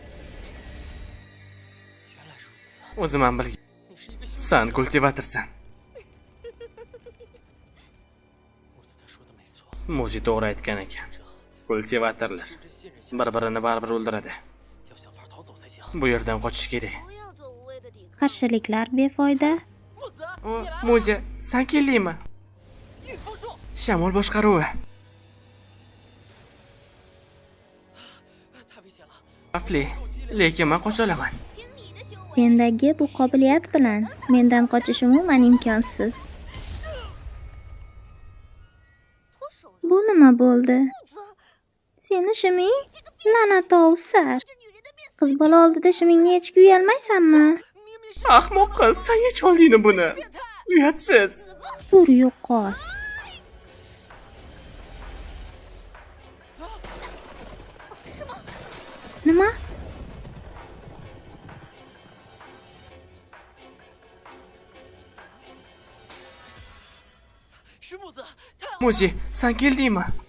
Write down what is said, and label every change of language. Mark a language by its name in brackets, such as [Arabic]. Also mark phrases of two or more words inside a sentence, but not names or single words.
[Uzbek] O'zim ham bilgan. Sen kultivatorsan. Muzi to'g'ri aytgan ekan. Kultivatorlar bir-birini baribir o'ldiradi. Bu yerdan qochish kerak. [Chinese] 不要做无谓的抵抗。 [Uzbek] Qarshiliklar befoyda. Mo'ze, sen keldingmi? Shamol boshqaruvi. Xavfli, lekin men qocha olaman. [Chinese] 凭你的行为， [Uzbek] Sendagi bu qobiliyat bilan mendan qochish umuman imkonsiz. [Chinese] 脱手了。 [Uzbek] Bu nima bo'ldi? [Chinese] 子， [Uzbek] Seni shiming? La'nat ovsar. [Chinese] 这女人的面 [Uzbek] Qiz bola oldida shimingni yechib uyalmaysanmi? Ahmoq qiz, sen yech oldingmi buni? Uyatsiz. Tur yo'qol. Nima? Mo'ze, sen keldingmi?